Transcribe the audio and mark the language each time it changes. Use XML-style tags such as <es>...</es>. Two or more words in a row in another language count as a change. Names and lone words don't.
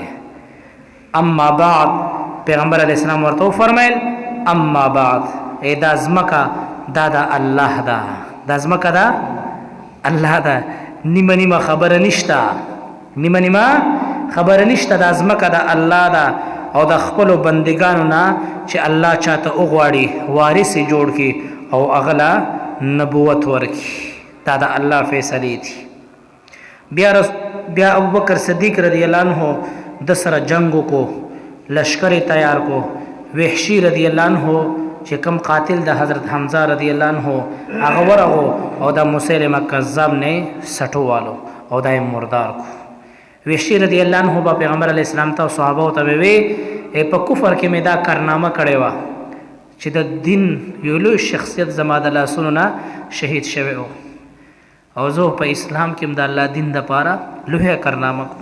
<ar>اما بعد</ar> <ps>پیغمبر</ps> <ar>علیه السلام</ar> <ps>ورته وفرمیل</ps> <ar>اما بعد</ar> <ps>دا ځمکه دا د الله ده، دا ځمکه ده الله ده، نیمه نیمه خبره نشته، نیمه نیمه خبره نشته، دا ځمکه د الله ده او د خپلو بندګانو نه چې الله چاته وغواړي وارث یې جوړ کړي او هغه له نبوت ورکړي. دا د الله فیصلې دي. بیا ابوبکر صدیق</ps> <ar>رضی الله عنه</ar> <ps>د سره جنگ کو، لشکر تیار کو. وحشی</ps> <ar>رضی الله عنه</ar> <ps>چې کوم قاتل د حضرت حمزه</ps> <ar>رضی الله عنه</ar> <ps>هغه ورغو او د مسیلمه کذاب نه سټو والو او دای مردار کو. وحشی</ps> <ar>رضی الله عنه</ar> <ps>با پیغمبر</ps> <ar>علیه السلام</ar> <ps>ته او صحابه ته وی په کفر کې مې دا کارنامه کړې وه چې د دین یو لوی شخصیت زما د لاسونو نه شهید شوی و او زه په اسلام کې د الله دین دپاره لویه کارنامه کوم.</ps>